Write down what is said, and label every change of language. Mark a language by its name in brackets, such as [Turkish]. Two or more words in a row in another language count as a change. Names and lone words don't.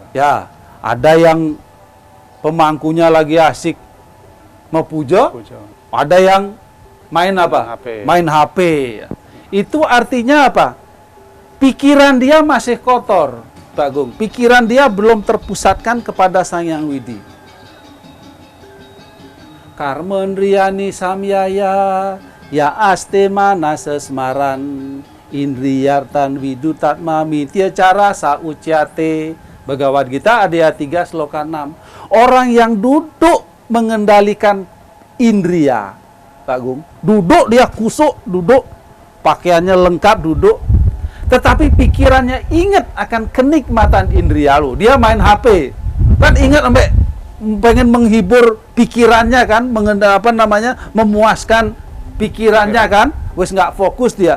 [Indonesian] Ya, ada yang pemangkunya lagi asik mepuja, ada yang main apa? Main HP. Itu artinya apa? Pikiran dia masih kotor, Pak Agung. Pikiran dia belum terpusatkan kepada Sang Hyang Widi. [Sanskrit] Karmendriyani samyaya, ya aste mana sesmaran, indriyartan widutat mamitya cara saucyate. [Indonesian] Bhagavad Gita Adhyaya 3 Sloka 6. Orang yang duduk mengendalikan indria, Pak Agung, duduk dia kusuk, duduk, pakaiannya lengkap, duduk, tetapi pikirannya ingat akan kenikmatan indria lo. Dia main HP, kan ingat sampai pengen menghibur pikirannya kan, memuaskan pikirannya kan, [Javanese] wes nggak [Indonesian] fokus dia.